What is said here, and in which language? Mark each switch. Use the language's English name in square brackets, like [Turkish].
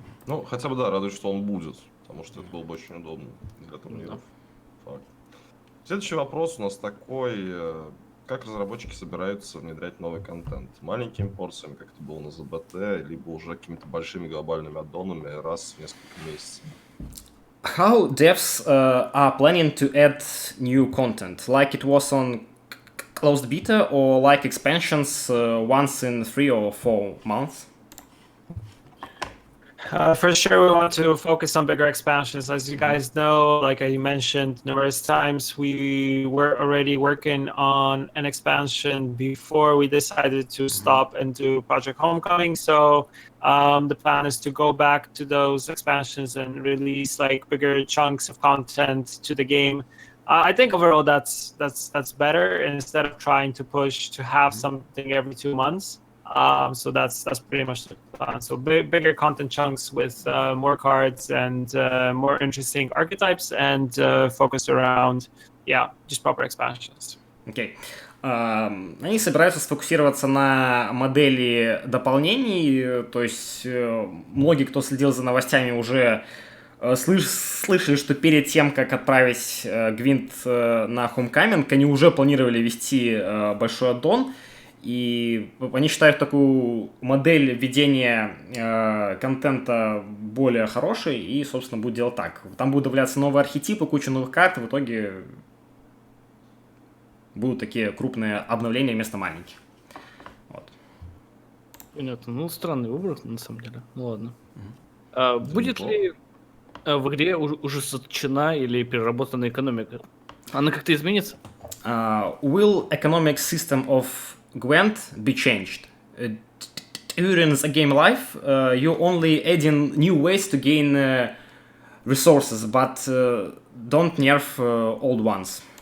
[Russian] Ну, хотя бы, да, радует, что он будет, потому что это было бы очень удобно для турниров. Факт. Следующий вопрос у нас такой. Как разработчики собираются внедрять новый контент? Маленькими порциями, как это было на ЗБТ, либо уже какими-то большими глобальными аддонами раз в несколько месяцев? [English] How devs are planning to add new content, like it was on closed beta or like expansions once in 3 or 4 months? For sure, we want to focus on bigger expansions. As you guys know, like I mentioned numerous times, we were already working on an expansion before we decided to stop and do Project Homecoming. So the plan is to go back to those expansions and release like bigger chunks of content to the game. I think overall that's better instead of trying to push to have something every 2 months. So that's pretty much the plan. So bigger content chunks with more cards and more interesting archetypes and focused around, just proper expansions. [Russian] Окей. Они собираются сфокусироваться на модели дополнений, то есть многие, кто следил за новостями, уже слышали, что перед тем, как отправить Гвинт на Homecoming, они уже планировали вести большой аддон. И они считают такую модель ведения контента более хорошей и, собственно, будут делать так. Там будут добавляться новые архетипы, куча новых карт, и в итоге будут такие крупные обновления вместо маленьких. Вот. Понятно. Ну, странный выбор, на самом деле. Ну, ладно. Будет ли в игре ужесточена или переработана экономика? Она как-то изменится? [English] Will economic system of Gwent be changed? During the game life, you only adding new ways to gain resources, but don't nerf old ones.